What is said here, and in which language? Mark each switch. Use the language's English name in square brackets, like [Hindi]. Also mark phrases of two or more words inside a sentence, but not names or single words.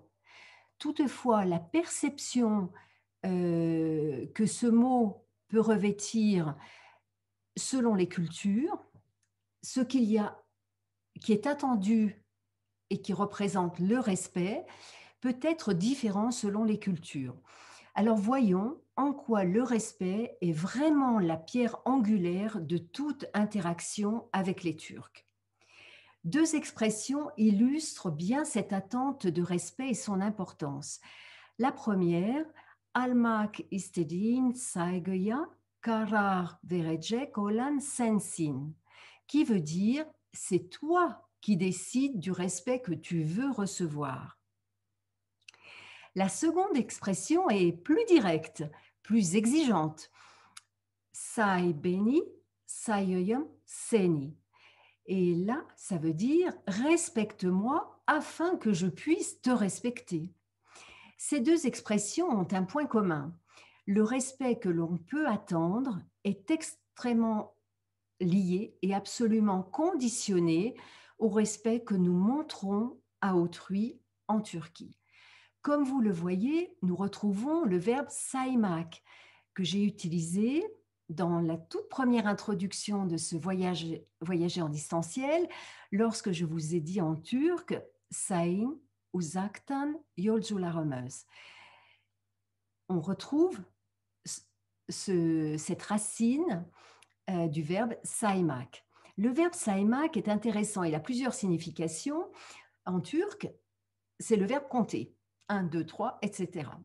[French] Toutefois, la perception que ce mot peut revêtir selon les cultures, ce qu'il y a qui est attendu et qui représente le respect peut être différent selon les cultures. Alors voyons en quoi le respect est vraiment la pierre angulaire de toute interaction avec les Turcs. Deux expressions illustrent bien cette attente de respect et son importance. La première, [Turkish] almak istediğin saygıya karar verecek olan sensin, [French] qui veut dire c'est toi qui décides du respect que tu veux recevoir. La seconde expression est plus directe, plus exigeante. [Turkish] Say beni, sayayım seni. [French] Et là, ça veut dire respecte-moi afin que je puisse te respecter. Ces deux expressions ont un point commun. Le respect que l'on peut attendre est extrêmement lié et absolument conditionné au respect que nous montrons à autrui en Turquie. Comme vous le voyez, nous retrouvons le verbe saymak que j'ai utilisé dans la toute première introduction de ce voyager en distanciel, lorsque je vous ai dit en turc [Turkish] Sayın uzaktan yolcularımız. [French] On retrouve cette racine du verbe saymak. Le verbe saymak est intéressant, il a plusieurs significations. En turc, c'est le verbe compter. 1, 2, 3, etc.